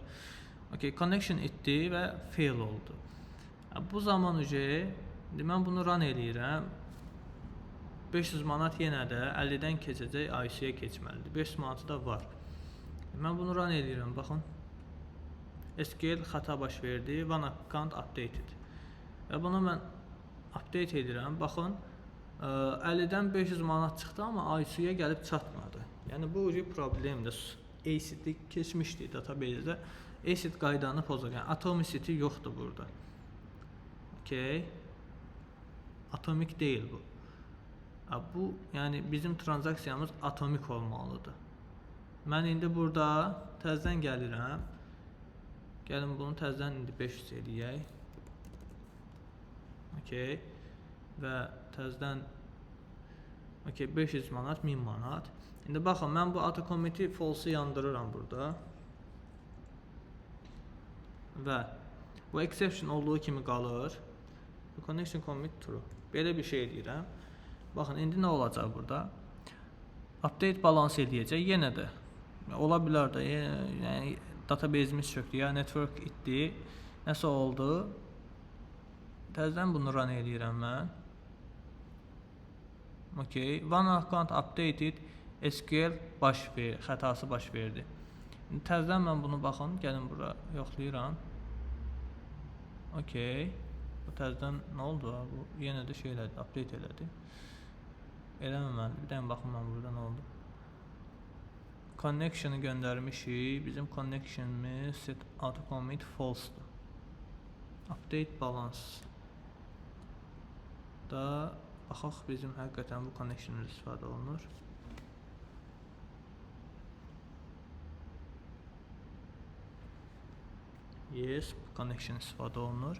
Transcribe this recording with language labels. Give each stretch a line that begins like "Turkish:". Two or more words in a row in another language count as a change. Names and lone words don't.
Azerbaijani: Okay, connection itdi və fail oldu. Bu zaman mən bunu run eləyirəm. 500 manat yenə də 50-dən keçəcək, IC-yə keçməlidir. 500 manatı da var. Mən bunu run eləyirəm, baxın. SQL xəta baş verdi,
English: one account updated.
Azerbaijani: Və bunu mən update edirəm, baxın. 50-dən 500 manat çıxdı, amma IC-yə gəlib çatmadı. Yəni bu problemdir. ACD keçmişdi database-də. acid qaydanı pozur. Yəni atomicity yoxdur burada. Okay. Atomik deyil bu. Bu, yəni bizim transaksiyamız atomik olmalıdır. Mən indi burada təzədən gəlirəm. Gəlin bunu təzədən indi 500 eləyək. Okay. Və təzədən 500 manat, 1000 manat. İndi baxın, mən bu
English: auto commit-i false-u
Azerbaijani: yandırıram burada. Və bu exception olduğu kimi qalır.
English: Bu connection commit true.
Azerbaijani: Belə bir şey edirəm. Baxın, indi nə olacaq burada? Update balans edəcək. Yenə də ola bilər də, yəni database-imiz çökdü, ya network itdi, nəsə oldu. Təzədən bunu run edirəm mən. Okay,
English: one account updated,
Azerbaijani: SQL xətası baş verdi. Təzədən mən bunu baxın, gəlin bura yoxlayıram. Okay, bu təzədən nə oldu? Bu yenə də şey elədi, update elədi. Eləməməli, bir dənə baxın mən burada nə oldu. Connection'ı göndərmişik, bizim connection'imiz
English: set auto commit false'dur. Update balance
Azerbaijani: da baxaq, bizim həqiqətən bu connection'ımız istifadə olunur. Yes, bu connection istifadə olunur.